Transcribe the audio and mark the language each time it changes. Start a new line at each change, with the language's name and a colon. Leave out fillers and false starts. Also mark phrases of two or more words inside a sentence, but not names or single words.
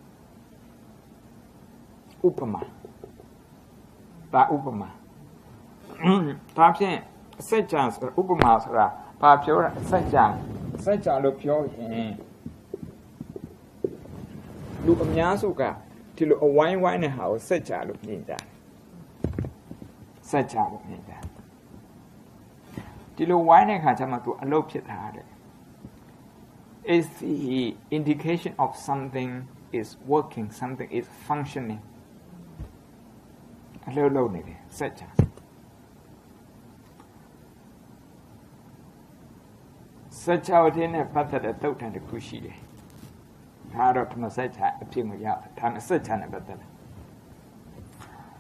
Burmese: ဥပမာဒါဥပမာဒါဖြင့်စကြာဆိုဥပမာဆိုတာဘာပြောတာစကြာလို့ပြောရင် လူအများစုကဒီလိုအဝိုင်းနဲ့ဟာကိုစကြာလို့မြင်ကြတယ်စကြာလို့မြင်ကြတယ်ဒီလိုဝိုင်းတဲ့ခါကျမှသူအလုပ်ဖြစ်တာတဲ့
English: is the indication of something is working something is functioning
Burmese: အလုပ်နေတယ်စကြာစကြာဝတိနဲ့ပတ်သက်တဲ့သုတ်တန်တစ်ခုရှိတယ်ဒါတော့ဓမ္မစကြာအဖြစ်မရဓမ္မစကြာနဲ့ပတ်သက်တယ်